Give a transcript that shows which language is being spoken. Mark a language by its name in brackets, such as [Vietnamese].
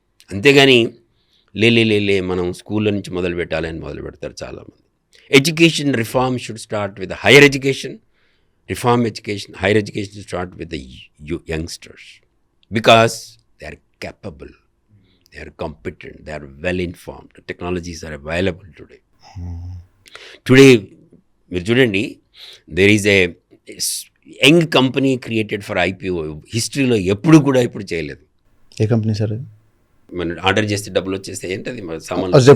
[Telugu] అంతేగాని లే మనం స్కూల్లో నుంచి మొదలు పెట్టాలని మొదలు పెడతారు చాలామంది. [English] Education reform should start with higher education. Higher education should start with the youngsters because they are capable, they are competent, they are well informed. The technologies are available today. Today, [Telugu] మీరు చూడండి, [English] there is a young company created for IPO. [Telugu] హిస్టరీలో ఎప్పుడు చేయలేదు. ఏ company sir అది? మనం order చేస్తే డబ్బులు వచ్చేస్తే ఏంటది సామాన్.